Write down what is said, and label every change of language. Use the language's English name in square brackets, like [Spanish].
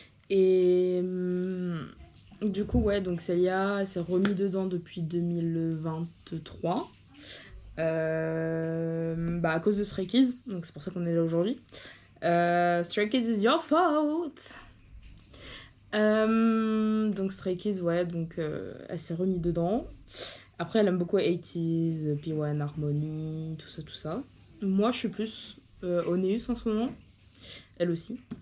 [French] Et du coup ouais, donc Célia s'est remis dedans depuis 2023 bah à cause de Stray Kids, donc c'est pour ça qu'on est là aujourd'hui. [English] Stray Kids is your fault. [French] Donc Stray Kids, ouais, donc elle s'est remis dedans. Après elle aime beaucoup 80s, P1 Harmony, tout ça. Moi je suis plus Oneus en ce moment. Elle aussi.